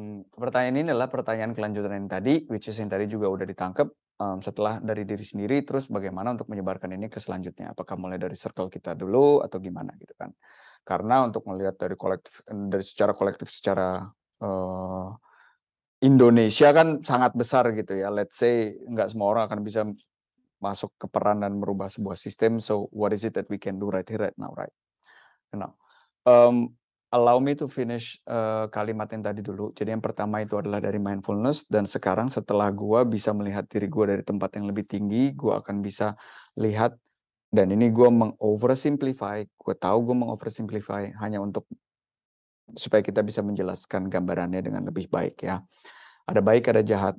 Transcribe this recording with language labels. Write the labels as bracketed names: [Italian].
[Indonesian] Pertanyaan ini adalah pertanyaan kelanjutan yang tadi, [English] which is [Indonesian] yang tadi juga udah ditangkap, setelah dari diri sendiri, terus bagaimana untuk menyebarkan ini ke selanjutnya. Apakah mulai dari circle kita dulu atau gimana gitu kan. Karena untuk melihat dari secara kolektif, secara Indonesia kan sangat besar gitu ya. [English] Let's say [Indonesian] nggak semua orang akan bisa masuk ke peran dan merubah sebuah sistem. [English] So what is it that we can do right here right now, right? Now, allow me to finish [Indonesian] kalimat yang tadi dulu. Jadi yang pertama itu adalah dari mindfulness, dan sekarang setelah gua bisa melihat diri gua dari tempat yang lebih tinggi, gua akan bisa lihat, dan ini gua mengoversimplify. Gua tahu gua mengoversimplify hanya untuk supaya kita bisa menjelaskan gambarannya dengan lebih baik ya. Ada baik, ada jahat.